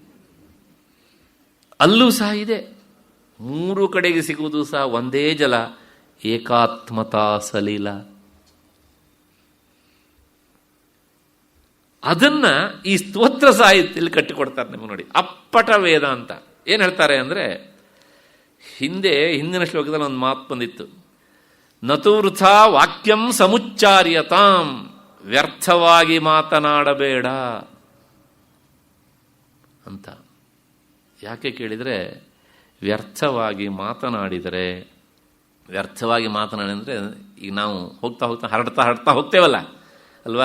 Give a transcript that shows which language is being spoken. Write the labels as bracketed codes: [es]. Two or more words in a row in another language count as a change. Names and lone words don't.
[kn] ಅಲ್ಲೂ ಸಹ ಇದೆ, 3 ಕಡೆಗೆ ಸಿಗುವುದು ಸಹ ಒಂದೇ ಜಲ, ಏಕಾತ್ಮತಾ ಸಲೀಲ. ಅದನ್ನ ಈ ಸ್ತೋತ್ರ ಸಾಹಿತ್ಯದಲ್ಲಿ ಕಟ್ಟಿಕೊಡ್ತಾರೆ ನಿಮಗೆ ನೋಡಿ. ಅಪ್ಪಟ ವೇದ ಅಂತ ಏನು ಹೇಳ್ತಾರೆ ಅಂದರೆ, ಹಿಂದಿನ ಶ್ಲೋಕದಲ್ಲಿ ಒಂದು ಮಾತು ಬಂದಿತ್ತು, [sa] ನತು ವೃಥಾ ವಾಕ್ಯಂ ಸಮುಚ್ಚಾರ್ಯತಾಂ, [kn] ವ್ಯರ್ಥವಾಗಿ ಮಾತನಾಡಬೇಡ ಅಂತ. ಯಾಕೆ ಕೇಳಿದರೆ, ವ್ಯರ್ಥವಾಗಿ ಮಾತನಾಡಿದರೆ, ವ್ಯರ್ಥವಾಗಿ ಮಾತನಾಡಿದರೆ ಈಗ ನಾವು ಹೋಗ್ತಾ ಹೋಗ್ತಾ ಹರಡ್ತಾ ಹೋಗ್ತೇವಲ್ಲ ಅಲ್ವಾ.